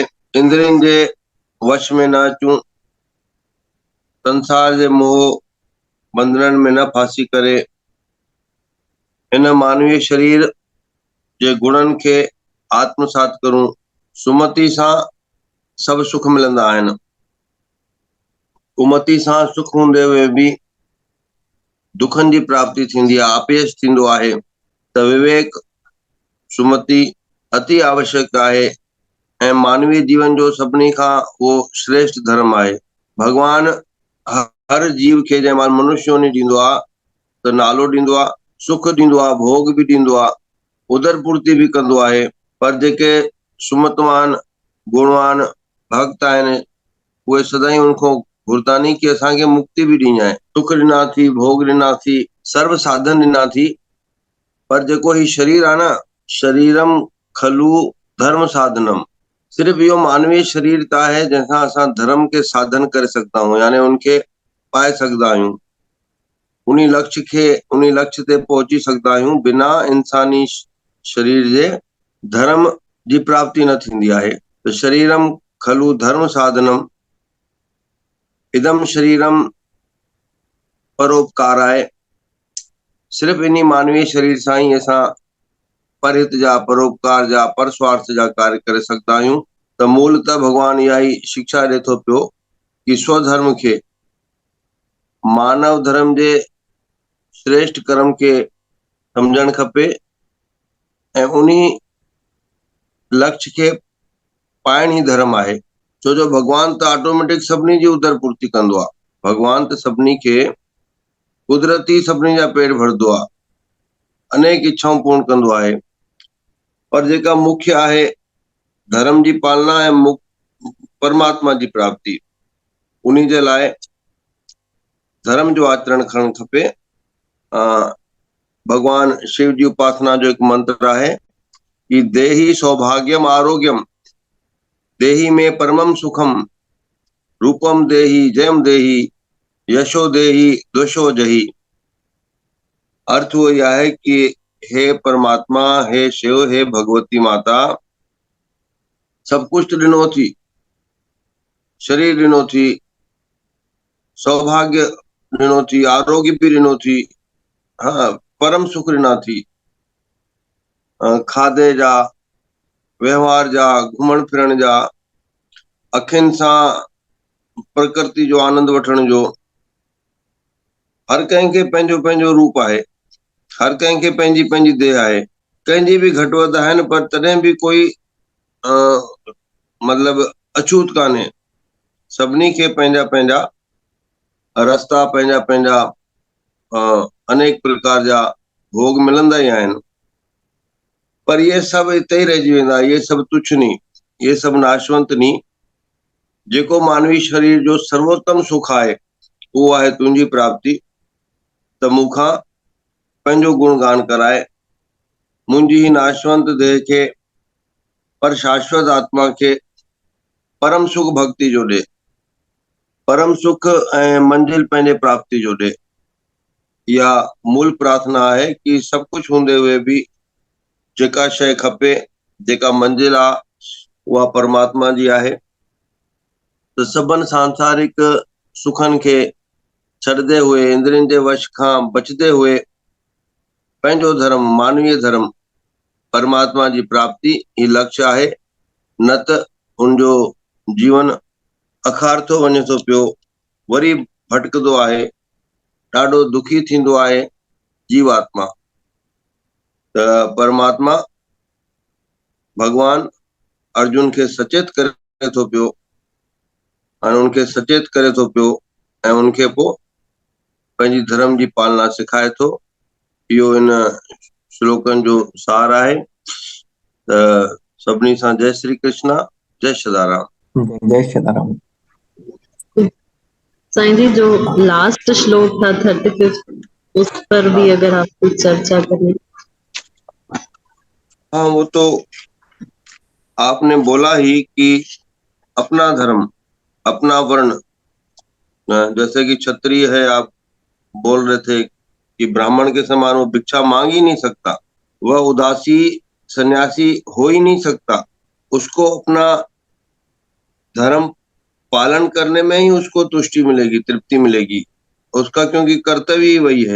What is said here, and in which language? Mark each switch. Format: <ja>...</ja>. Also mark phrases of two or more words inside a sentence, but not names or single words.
<sd>इंद्रियनि जे वश में न अचूं, संसार जे मोह बंधननि में न फासी करे, इन मानवीय शरीर जे गुणनि खे आत्मसात करूं। सुमति सां सभु सुख मिलंदा आहिनि। कुमति सां सुख हूंदे हुए बि दुखनि जी प्राप्ति थींदी आहे, अपयश थींदो आहे। त विवेक सुमति अति आवश्यक आहे ऐं मानवीय जीवन जो सभिनी खां उहो श्रेष्ठ धर्म आहे। भगवान हर जीव खे जंहिं महिल मनुष्य योनि ॾींदो आहे त नालो ॾींदो आहे, सुख ॾींदो आहे, भोग बि ॾींदो आहे, उदर पूर्ति भी कंदो आहे। पर जेके सुमतवान गुणवान भक्त आहिनि उहे सदाईं उनखां घुरदा नी कि असांखे मुक्ति भी ॾिजांइ, सुख ॾिना थी, भोग ॾिना थी, सर्व साधन ॾिना थी। पर जेको ही शरीर आहे न,</sd> <sa>शरीरम खलू धर्म साधनम,</sa> <sd>सिर्फ इहो मानवीय शरीर त आहे जंहिंसां असां धर्म के साधन करे सघंदा आहियूं, यानी उनखे पाए सघंदा आहियूं, उन लक्ष्य ते पहुची सघंदा आहियूं। बिना इंसानी शरीर जे धर्म जी प्राप्ति न थींदी आहे। त</sd> <sa>शरीरम खलू धर्म साधनम, इदम शरीरम परोपकार</sa> <sd>आहे। सिर्फ इन्हीं मानवीय शरीर सां ही असां परहित जा, परोपकार जा, पर स्वार्थ जा कार्य करे सघंदा आहियूं। त मूलतः भगवान इहा ही शिक्षा ॾिए थो पियो कि स्वधर्म खे, मानव धर्म जे श्रेष्ठ कर्म के समझण खपे ऐं उन्हीं लक्ष्य के पाइण ही धर्म आहे। छो जो भगवान त ऑटोमेटिक सभिनी जी उदर पूर्ति कंदो आहे। भगवान त सभिनी खे कुदरती सभिनी जा पेट भरदो आहे, अनेक इच्छाऊं पूर्ण कंदो आहे, पर जेका मुख्य आहे धर्म जी पालना ऐं परमात्मा जी प्राप्ति, उन्ही जे लाइ धर्म जो आचरण करणु खपे। भगवान शिव जी उपासना जो एक मंत्र आहे कि</sd> <sa>देहि सौभाग्यम आरोग्यम, देहि में परमम सुखम, रूपम देहि जयम देहि, यशो देहि दोषो जही।</sa> <hi>अर्थ वो यह है कि</hi> <sd>हे परमात्मा, हे शिव, हे भगवती माता, सब कुछ ॾिनो थी, शरीर ॾिनो थी, सौभाग्य ॾिनो थी, आरोग्य भी ॾिनो थी, हाँ परम सुख ॾिना थी, खाधे जा, व्यवहार जा, घुमण फिरण जा, अखियुनि सां प्रकृति जो आनंद वठण जो। हर कंहिंखे पंहिंजो पंहिंजो रूप आहे, हर कंहिंखे पंहिंजी पंहिंजी देह आहे, कंहिंजी बि घटि वधि आहिनि, पर तॾहिं बि कोई मतलब अछूत कान्हे। सभिनी खे पंहिंजा पंहिंजा रस्ता, पंहिंजा पंहिंजा अनेक प्रकार जा भोग मिलंदा ई आहिनि, पर ये सभु हिते ई रहिजी वेंदा, ये सभु तुच्छ नी, ये सभु नाशवंत नी। जेको मानवी शरीर जो सर्वोत्तम सुख आहे उहो आहे तुंहिंजी प्राप्ति। त मूंखां पंहिंजो गुणगान कराए, मुंहिंजी ही नाशवंत देह खे पर शाश्वत आत्मा खे परम सुख भक्ति जो ॾे, परम सुख ऐं मंजिल पंहिंजे प्राप्ति जो ॾे। इहा मूल प्रार्थना आहे कि सभु कुझु हूंदे हुए बि जेका शइ खपे, जेका मंजिल आहे, उहा परमात्मा जी आहे। त सभिनि सांसारिक सुखनि खे छॾंदे हुए, इंद्रियनि जे वश खां बचंदे हुए, पंहिंजो धर्म, मानवीय धर्म, परमात्मा जी प्राप्ति ही लक्ष्य आहे, न त उनजो जीवन अखारतो वञे थो पियो, वरी भटकंदो आहे, ॾाढो दुखी थींदो आहे जीवात्मा। त परमात्मा भगवान अर्जुन खे सचेत करे थो पियो, ऐं उनखे सचेत करे थो पियो, ऐं उनखे पोइ पंहिंजी धर्म जी पालना सिखाए थो। इहो इन श्लोकनि जो सार आहे। त सभिनी सां जय श्री कृष्णा, जय सदाराम। जय सदाराम। साईं जी जो लास्ट श्लोक था</sd> <hi>35, उस पर भी अगर आप कुछ चर्चा करें। हाँ, वो तो आपने बोला ही कि अपना धर्म, अपना वर्ण, जैसे कि क्षत्रिय है, आप बोल रहे थे कि ब्राह्मण के समान वो भिक्षा मांग ही नहीं सकता, वह उदासी सन्यासी हो ही नहीं सकता, उसको अपना धर्म पालन करने में ही उसको तुष्टि मिलेगी, तृप्ति मिलेगी उसका, क्योंकि कर्तव्य ही वही है।</hi>